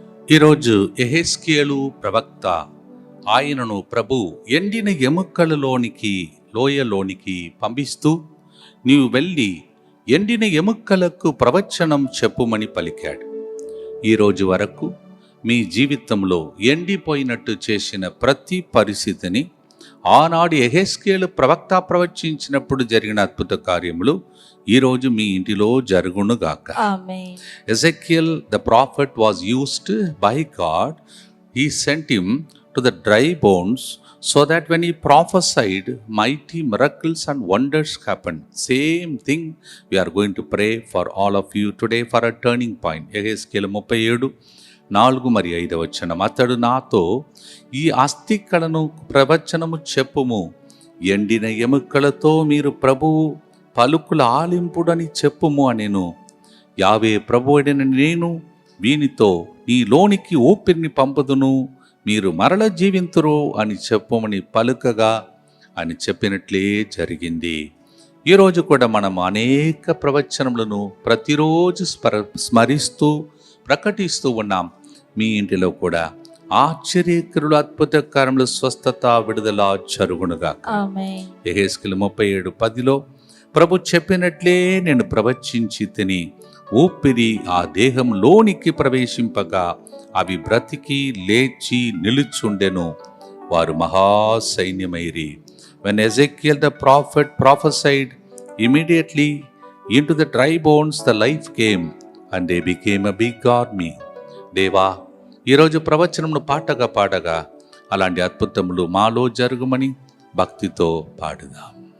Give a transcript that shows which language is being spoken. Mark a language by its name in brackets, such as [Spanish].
[Telugu] ఈరోజు యెహెజ్కేలు ప్రవక్త ఆయనను ప్రభు ఎండిన ఎముకలలోనికి లోయలోనికి పంపిస్తూ, నీవు వెళ్ళి ఎండిన ఎముకలకు ప్రవచనం చెప్పుమని పలికాడు. ఈరోజు వరకు మీ జీవితంలో ఎండిపోయినట్టు చేసిన ప్రతి పరిస్థితిని ఆనాడు యెహెజ్కేలు ప్రవక్త ప్రవచించినప్పుడు జరిగిన అద్భుత కార్యములు ఈరోజు మీ ఇంటిలో జరుగునుగాక. ఆమేన్. [English] Ezekiel the prophet was used by God. He sent him to the dry bones so that when he prophesied, mighty miracles and wonders happened. Same thing we are going to pray for all of you today for a turning point. [Telugu] Ezekiel 37:4-5 అతడు నాతో, ఈ అస్థికలను ప్రవచనము చెప్పుము, ఎండిన ఎముకలతో మీరు ప్రభువు పలుకుల ఆలింపుడని చెప్పుము అనెను. యావే ప్రభువైన నేను వీనితో నీలోనికి ఊపిరిని పంపుదును, మీరు మరల జీవింతురు అని చెప్పుమని పలుకగా అని చెప్పినట్లే జరిగింది. ఈరోజు కూడా మనం అనేక ప్రవచనములను ప్రతిరోజు స్మరిస్తూ ప్రకటిస్తూ ఉన్నాం. మీ ఇంటిలో కూడా ఆశ్చర్యకరులు అద్భుత కార్యములు, స్వస్థత, విడుదల జరుగునుగా. ఆమేన్. యెహెజ్కేలు 37:10 ప్రభు చెప్పినట్లే నేను ప్రవచించి తిని ఊపిరి ఆ దేహంలోనికి ప్రవేశింపగా అవి బ్రతికి లేచి నిలుచుండెను, వారు మహాసైన్యమైరి. [English] When Ezekiel the prophet prophesied, immediately into the dry bones the life came and they became a big army. [Telugu] దేవా, ఈరోజు ప్రవచనమును పాడగా అలాంటి అద్భుతములు మాలో జరుగుమని భక్తితో పాడుదాం.